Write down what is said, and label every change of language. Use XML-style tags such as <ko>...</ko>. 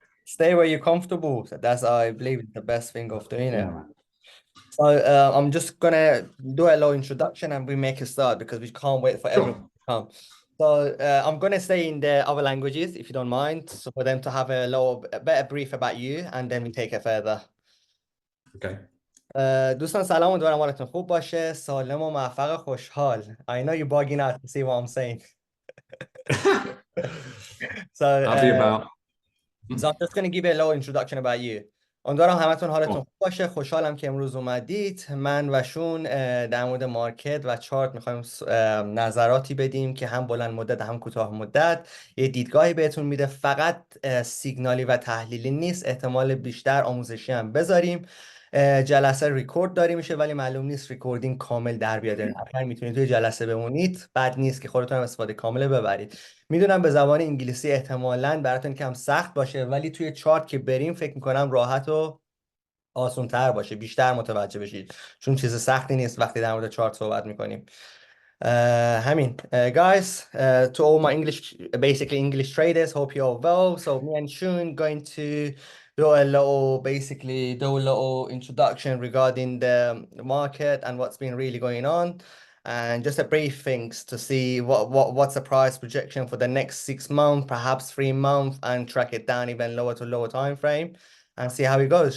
<en>Stay where you're comfortable. That's, I believe, the best thing of doing it. Man. So I'm just gonna do a little introduction and we make a start because we can't wait for everyone to come. So I'm gonna say in the other languages, if you don't mind, so for them to have a better brief about you and then we take it further. Okay.</en> <fa>دوستان سلام، امیدوارم حالتون خوب باشه، سالم و موفق و خوشحال.</fa> <en>I know you're bugging out to see what I'm saying. So I'll be about. So I'm just going to give you a little introduction about you.</en> <fa>امیدوارم همتون حالتون خوب باشه. خوشحالم که امروز اومدید. من و شون در مورد مارکت و چارت میخوایم نظراتی بدیم که هم بلند مدت هم کوتاه مدت یه دیدگاهی بهتون میده. فقط سیگنالی و تحلیلی نیست، احتمال بیشتر آموزشی هم بذاریم. جلسه ریکورد داری میشه ولی معلوم نیست ریکوردینگ کامل در بیاد. اگر میتونید توی جلسه بمونید بد نیست که خودتون هم استفاده کامل ببرید. میدونم به زبان انگلیسی احتمالاً براتون کم سخت باشه ولی توی چارت که بریم فکر میکنم راحت و آسان تر باشه، بیشتر متوجه بشید چون چیز سختی نیست وقتی در مورد چارت صحبت میکنیم.</fa> <en>همین guys, to all my basically English traders, hope you're all well. So me and Shun going to do a little introduction regarding the market and what's been really going on, and just a brief things to see what's the price projection for the next 6 months, perhaps 3 months, and track it down even lower to lower time frame and see how it goes.</en>